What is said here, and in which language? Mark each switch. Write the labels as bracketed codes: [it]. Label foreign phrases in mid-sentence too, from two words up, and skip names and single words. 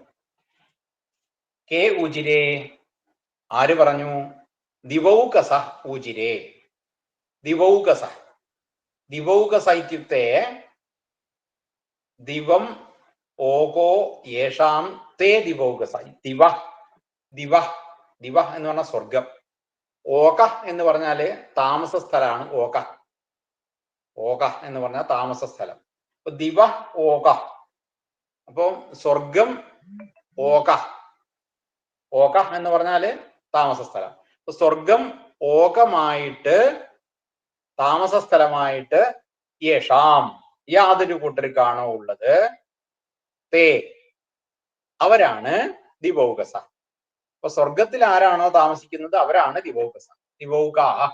[sa] के ऊचिरे [ml] ആര് പറഞ്ഞു [sa] दिवौकस ऊचिरे दिवौकस दिवौकस इत्युक्ते दिवम् ओको येषां ते दिवौकस दिव दिव दिव [ml] എന്ന് പറഞ്ഞാൽ സ്വർഗം ഓക എന്ന് പറഞ്ഞാൽ താമസ സ്ഥലമാണ് ഓക ഓക എന്ന് പറഞ്ഞാൽ താമസ സ്ഥലം അപ്പൊ ദിവ ഓക അപ്പൊ സ്വർഗം ഓക ഓക എന്ന് പറഞ്ഞാല് താമസ സ്ഥലം അപ്പൊ സ്വർഗം ഓകമായിട്ട് താമസ സ്ഥലമായിട്ട് യേഷാം യാതൊരു കൂട്ടർക്കാണോ ഉള്ളത് തേ അവരാണ് ദിവൗകസ അപ്പൊ സ്വർഗത്തിൽ ആരാണോ താമസിക്കുന്നത് അവരാണ് ദിവൗകസ ദിവൗക